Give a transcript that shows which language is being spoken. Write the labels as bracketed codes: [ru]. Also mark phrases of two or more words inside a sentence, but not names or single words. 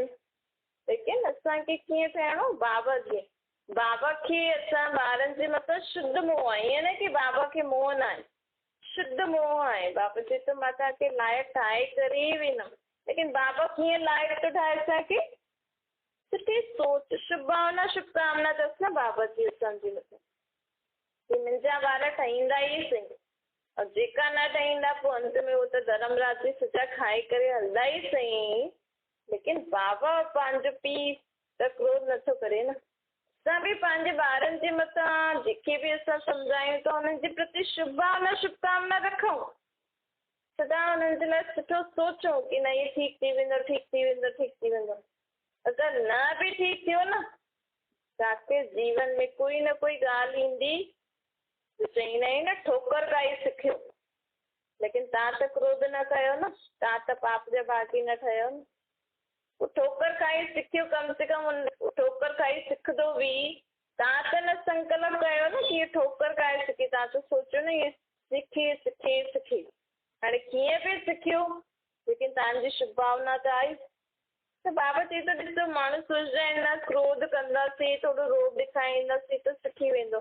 [sd] लेकिन असांखे कीअं थियणो, बाबा जीअं। बाबा खे असां ॿारनि जे मथां शुद्ध मोह आहे, ईअं न की बाबा खे मोह न आहे, शुद्ध मोह आहे। बाबा चए थो मां तव्हांखे लाइक़ ठाहे करे ई वेंदमि। लेकिन बाबा कीअं लाइक़ थो ठाहे असांखे, सुठी सोच, शुभ भावना, शुभकामना अथसि न बाबा जी असांजे मथां की मुंहिंजा ॿार ठहींदा ई सही। और जेका न ठहींदा पोइ अंत में उहो त धर्मराज जी सजा खाई करे हलंदा ई सही। लेकिन बाबा पंहिंजो पीउ त क्रोध नथो करे न। असां बि पंहिंजे ॿारनि जे मथां जेके बि असां सम्झायूं था उन्हनि जे प्रति शुभ भावना, शुभकामना रखूं, सदा हुननि जे लाइ सुठो सोचूं की न इहे ठीकु थी वेंदो, ठीकु थी वेंदो, ठीकु थी वेंदो। अगरि न बि ठीकु थियो न, तव्हांखे जीवन में कोई न कोई ॻाल्हि ईंदी, चईंदा आहिनि न ठोकर खाई सिखियो। लेकिन तव्हां त क्रोध न कयो न, तव्हां त पाप जा भागी न ठहियो न। पोइ ठोकर खाई सिखियो, कम से कम ठोकर खाई सिखंदो बि तव्हां त न संकल्प कयो न की ठोकर खाए सिखी। तव्हां त सोचियो न इहे सिखी हाणे कीअं बि सिखियो, लेकिन तव्हांजी शुभ भावना त आई। त बाबा चए थो ॾिसो, माण्हू सोचंदा आहिनि न क्रोध कंदासीं, थोरो रोब ॾेखारींदासीं त सिखी वेंदो।